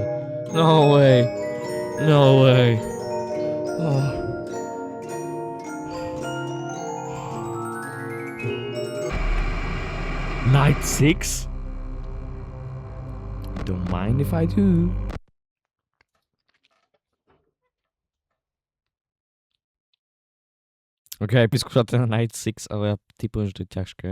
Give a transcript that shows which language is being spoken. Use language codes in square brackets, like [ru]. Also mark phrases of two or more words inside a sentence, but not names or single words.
[en] No way. No way. Oh. Night 6? Don't mind if I do. [sk] Ok, vyskúšal ten Night 6, ale ja typujem, že to je ťažké.